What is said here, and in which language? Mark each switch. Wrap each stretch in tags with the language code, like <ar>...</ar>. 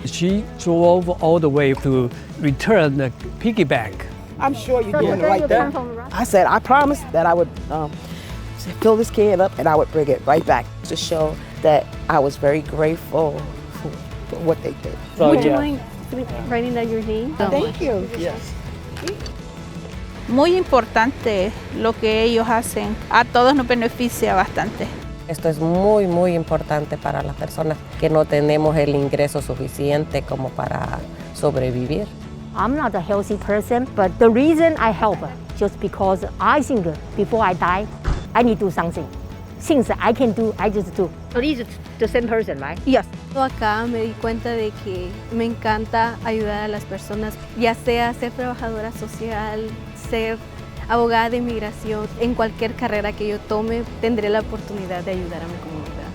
<en>She drove all the way to return the piggy bank. I'm sure you're doing the right thing. I said I promised that I would fill this can up and I would bring it right back to show that I was very grateful for what they did. So, would you mind writing down your name? Thank you. Yes.</en> <es>Muy importante lo que ellos hacen. A todos nos beneficia bastante. Esto es muy, muy importante para las personas que no tenemos el ingreso suficiente como para sobrevivir.</es> <en>I'm not a healthy person, but the reason I help just because I think before I die, I need to do something. Things I can do, I just do. So this is the same person, right? Yes.</en> <es>Acá me di cuenta de que me encanta ayudar a las personas, ya sea ser trabajadora social, ser abogada de inmigración. En cualquier carrera que yo tome, tendré la oportunidad de ayudar a mi comunidad.</es>